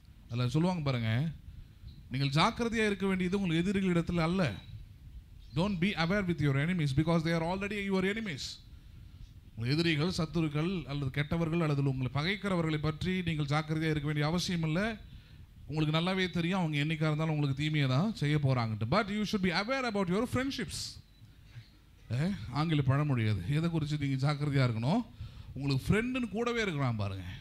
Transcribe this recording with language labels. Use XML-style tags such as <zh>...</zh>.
<ta>அதில் சொல்லுவாங்க பாருங்கள், நீங்கள் ஜாக்கிரதையாக இருக்க வேண்டியது உங்கள் எதிரிகளிடத்தில் அல்ல.</ta> <en>Don't be aware with your enemies because they are already your enemies.</en> <ta>உங்கள் எதிரிகள், சத்துருக்கள் அல்லது கெட்டவர்கள் அல்லது உங்களை பகைக்கிறவர்களை பற்றி நீங்கள் ஜாக்கிரதையாக இருக்க வேண்டிய அவசியம் இல்லை. உங்களுக்கு நல்லாவே தெரியும் அவங்க என்னைக்காக இருந்தாலும் உங்களுக்கு தீமையை தான் செய்ய போகிறாங்கட்டு.</ta> <en>But you should be aware about your friendships.</en> <ta>ஆங்கில பழமொழி அது. எதை குறித்து நீங்கள் ஜாக்கிரதையாக இருக்கணும்? உங்களுக்கு ஃப்ரெண்டுன்னு கூடவே இருக்கிறான் பாருங்கள்.</ta>